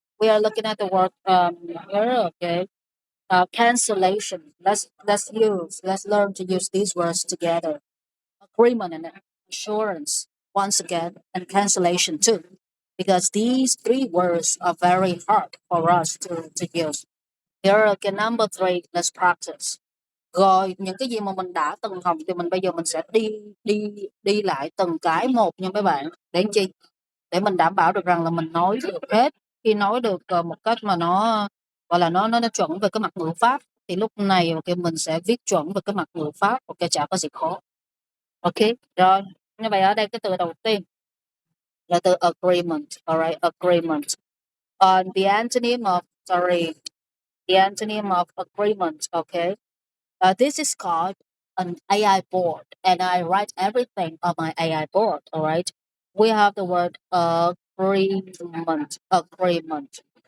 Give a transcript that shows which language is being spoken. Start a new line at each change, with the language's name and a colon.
English: We are looking at the word here, okay. Cancellation. Let's learn to use these words together. Agreement and assurance once again, and cancellation too, because these three words are very hard for us to use. Here, okay, number three. Let's practice.
Vietnamese: Rồi những cái gì mà mình đã từng học thì bây giờ mình sẽ đi đi đi lại từng cái một nha mấy bạn. Để làm chi? Để mình đảm bảo được rằng là mình nói được hết. Khi nói được một cách mà nó gọi là nó chuẩn về cái mặt ngữ pháp thì lúc này ok mình sẽ viết chuẩn về cái mặt ngữ pháp. Ok, chả có gì khó. Ok, rồi. Như vậy ở đây cái từ đầu tiên là từ agreement.
English: Alright, agreement. The antonym of the antonym of agreement. Okay. This is called an AI board, and I write everything on my AI board. All right. We have the word agreement. Agreement.